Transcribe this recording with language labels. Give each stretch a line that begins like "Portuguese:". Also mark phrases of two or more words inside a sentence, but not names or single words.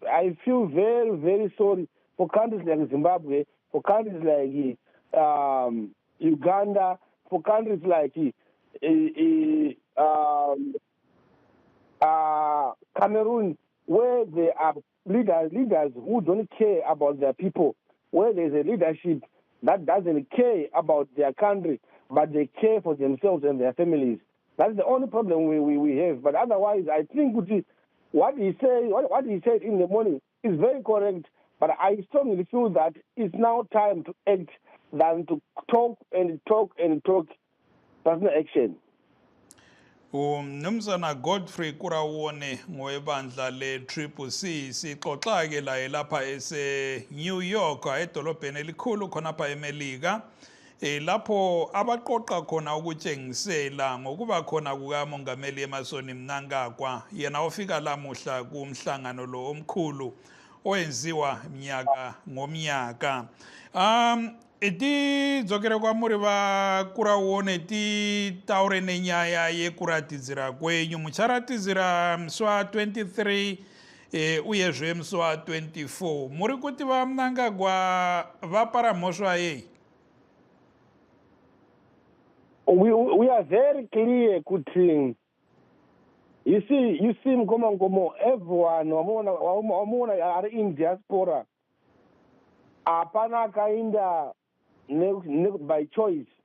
English: I feel very, very sorry for countries like Zimbabwe, for countries like Uganda, for countries like Cameroon, where there are leaders who don't care about their people, where there's a leadership that doesn't care about their country, but they care for themselves and their families. That's the only problem we have. But otherwise, I think what he said in the morning is very correct. But I strongly feel that it's now time to act than to talk and talk and talk. That's no action.
North Ndebele: Mnumzana Godfrey Kurawone ngowebandla le-CCC sixoxa-ke laye lapha ese-New York edolobheni elikhulu khonapha eMelika lapho abaqoqa khona ukutshengisela ngokuba khona kukamongameli Emmerson Mnangagwa yena ofika lamuhla kumhlangano lo omkhulu owenziwa mnyaka ngomnyaka.
Shona: Iti dzokere kwa muri va Kurawone ti taure nenyaya yekuratidzira kwenyu mucharatizira mswa 23 uyezve mswa 24 muri kuti va Mnangagwa vapara mhosva yei?
English: We are very clear, Kuting. You see, Mkomo, everyone, are in diaspora.
Shona: Apana kainda
English: by choice.